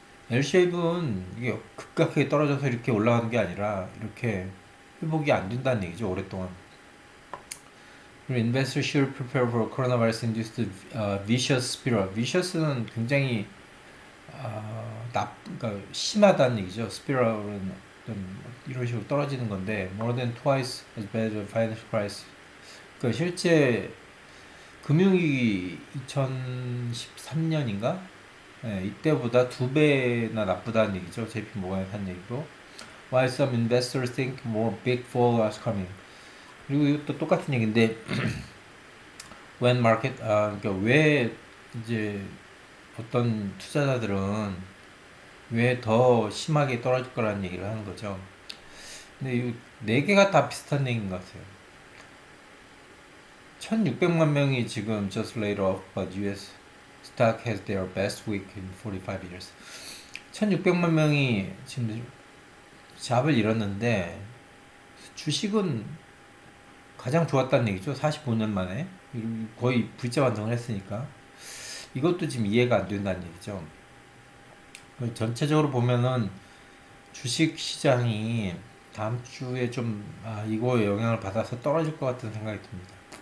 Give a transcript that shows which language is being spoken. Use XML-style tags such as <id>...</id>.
<ko>L-shape은 이게 급격하게 떨어져서 이렇게 올라가는 게 아니라 이렇게 회복이 안 된다는 얘기죠, 오랫동안.</ko> <en>Investors should prepare for coronavirus-induced vicious spiral.</en> <ko>vicious는 굉장히 그러니까 심하다는 얘기죠. spiral은 이런 식으로 떨어지는 건데</ko> <en>more than twice as bad as financial crisis.</en> <ko>그러니까 실제 금융위기 2013년인가? 네, 이때보다 2배나 나쁘다는 얘기죠. JP 모건에서 한 얘기고.</ko> <en>Why some investors think more big fall is coming.</en> <ko>그리고 이것도 똑같은 얘기인데</ko> <en>when market</en> <ko>그러니까 왜 이제 어떤 투자자들은 왜 더 심하게 떨어질 거라는 얘기를 하는 거죠. 근데 이 네 개가 다 비슷한 얘기인 것 같아요. 1600만 명이 지금</ko> <en>just laid off, but US stock has their best week in 45 years.</en> <ko>1600만 명이 지금 잡을 잃었는데 주식은 가장 좋았다는 얘기죠. 45년 만에 거의 V자 완성을 했으니까 이것도 지금 이해가 안 된다는 얘기죠. 전체적으로 보면은 주식 시장이 다음 주에 좀 이거에 영향을 받아서 떨어질 것 같은 생각이 듭니다.</ko>